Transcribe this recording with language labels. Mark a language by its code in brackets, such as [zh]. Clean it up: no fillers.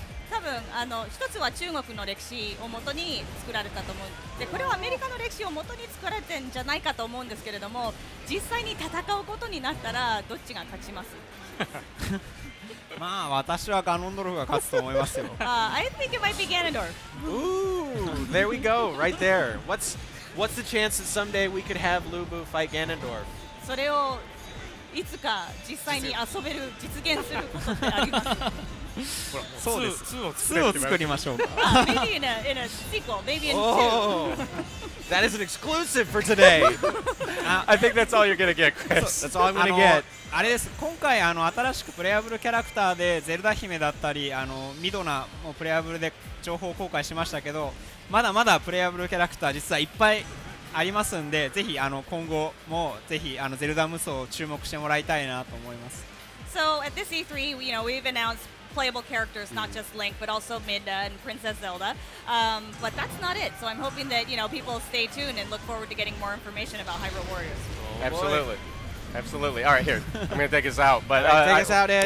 [ja] 多分一つは中国の歴史をもとに作られたと思う。でこれはアメリカの歴史をもとに作られてるんじゃないかと思うんですけれども、実際に戦うことになったらどっちが勝ちます？まあ私はガノンドルフが勝つと思いますよ。 [en] I think it might be Ganondorf. Ooh, there we go, right there. What's the chance that someday we could have Lu Bu fight Ganondorf? [ja] それをいつか実際に遊べる実現することってあります？そうです。2を作りましょうか。 [en] Maybe in a sequel, maybe in 2. That is an exclusive for today. I think that's all you're gonna get, Chris. That's all I'm gonna get. [ja] あれです。今回新しくプレイアブルキャラクターでゼルダ姫だったりミドナもプレイアブルで情報公開しましたけど、まだまだプレイアブルキャラクター実はいっぱいありますんで、ぜひ今後もぜひゼルダ無双を注目してもらいたいなと思います。 [en] So at this E3, we've announced playable characters, not just Link, but also Midna and Princess Zelda. But that's not it. So I'm hoping that people stay tuned and look forward to getting more information about Hyrule Warriors. Absolutely. Absolutely. All right, here. I'm going to take us out. But take us out, Ed.